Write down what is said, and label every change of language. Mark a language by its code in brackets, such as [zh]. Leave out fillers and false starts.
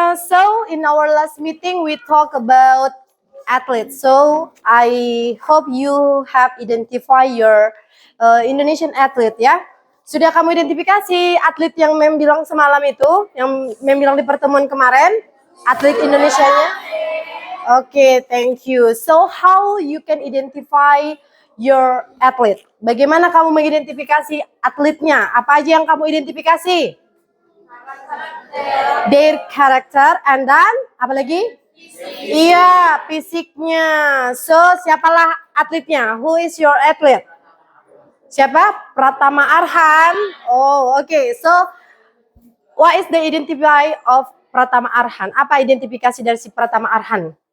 [en] So, in our last meeting, we talk about athletes. So, I hope you have identified your Indonesian athlete, ya. [id] Sudah kamu identifikasi atlet yang Mem bilang semalam itu, yang Mem bilang di pertemuan kemarin, atlet Indonesianya? [en] Okay, thank you. So, how you can identify your athlete? [id] Bagaimana kamu mengidentifikasi atletnya? Apa aja yang kamu identifikasi? [en] Their character, and then [id] apa lagi? Iya, fisiknya. [en] So, [id] siapalah atletnya? [en] Who is your athlete? [id] Siapa? [en] Pratama Arhan. Oh, okay. So, what is the identify of Pratama Arhan? [id] Apa identifikasi dari si Pratama Arhan?